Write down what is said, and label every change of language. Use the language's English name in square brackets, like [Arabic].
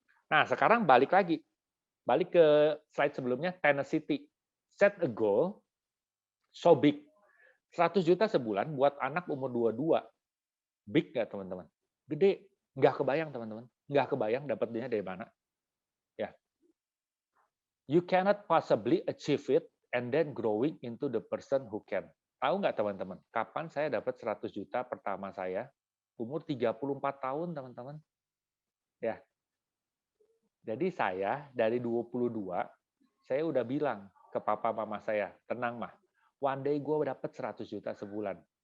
[Indonesian] Nah sekarang balik ke slide sebelumnya, tenacity. [English] Set a goal so big. [Indonesian] 100 juta sebulan buat anak umur 22. Big nggak teman-teman? Gede. Nggak kebayang teman-teman. Nggak kebayang dapatnya dari mana. Ya. [English] You cannot possibly achieve it and then growing into the person who can. [Indonesian] Tahu nggak teman-teman, kapan saya dapat 100 juta pertama saya? Umur 34 tahun, teman-teman. Ya. Jadi saya dari 22, saya udah bilang ke papa mama saya, tenang mah, [English] one day [Indonesian] gue dapat 100 juta sebulan.